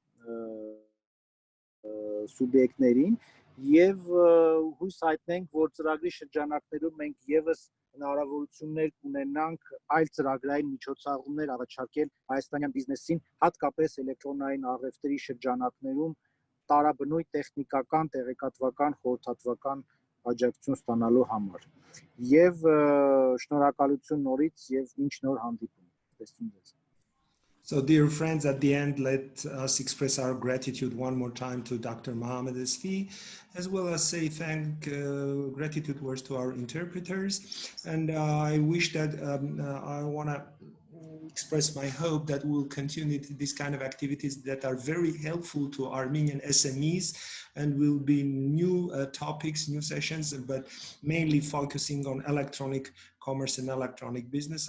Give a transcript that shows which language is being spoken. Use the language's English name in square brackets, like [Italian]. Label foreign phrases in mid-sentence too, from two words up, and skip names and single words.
[Armenian] սուբյեկտներին եւ հույս հայտնենք որ ծրագրի շրջանակներում մենք եւս հնարավորություններ կունենանք այլ ծրագրային միջոցառումներ առաջարկել հայաստանյան բիզնեսին հատկապես էլեկտրոնային առևտրի շրջանակներում տարաբնույթ տեխնիկական տեղեկատվական խորհրդատվական աջակցություն ստանալու համար եւ շնորհակալություն նորից եւ մինչ նոր հանդիպում. [English] So, dear friends, at the end, let us express our gratitude one more time to Dr. Mohammed Esfi, as well as say gratitude words to our interpreters. And I wish that I want to express my hope that we'll continue these kind of activities that are very helpful to Armenian SMEs and will be new topics, new sessions, but mainly focusing on electronic commerce and electronic business.